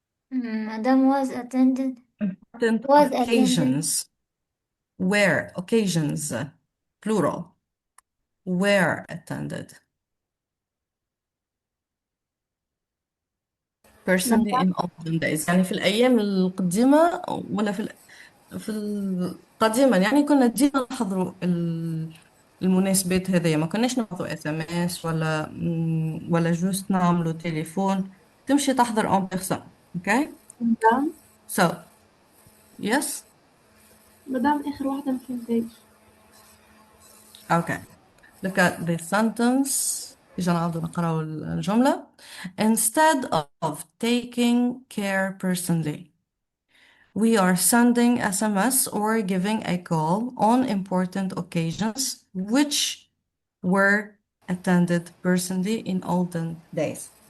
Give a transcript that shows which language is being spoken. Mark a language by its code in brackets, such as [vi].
[en] Madam was attended. Important Was attended. occasions. Where occasions, plural. Were attended. Personally in olden days. [ar] يعني في الأيام القديمة ولا في القديما يعني كنا ديما نحضروا المناسبات هذيا، ما كناش نبعثوا اس ام اس ولا [en] just [ar] نعملوا تليفون، تمشي تحضر [en] On person. [ar] اوكي مدام [en] so yes [ar] مدام آخر واحدة ما فهمتهاش. [en] Okay look at the sentence. [ar] إجا نعاودوا نقراو الجملة. [en] Instead of taking care personally, we are sending SMS or giving a call on important occasions which were attended personally in olden days.